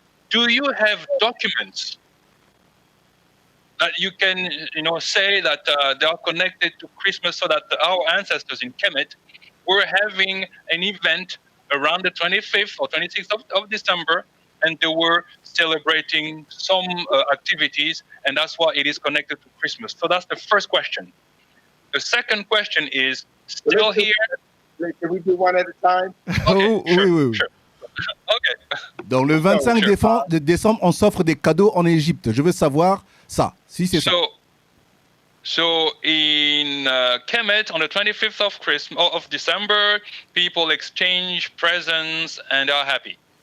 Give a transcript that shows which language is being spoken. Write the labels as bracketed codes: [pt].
[en] Do you have documents that you can, say that they are connected to Christmas, so that our ancestors in Kemet were having an event around the 25th or 26th of December, and they were celebrating some activities, and that's why it is connected to Christmas. So that's the first question. The second question is, still here? Can we do one at a time? Okay, [fr] Oui. [en] Sure. Okay. [fr] Donc le 25 décembre, on s'offre des cadeaux en Égypte. Je veux savoir ça, si c'est ça. [en] So in Kemet, on the 25th of December, people exchange presents and are happy.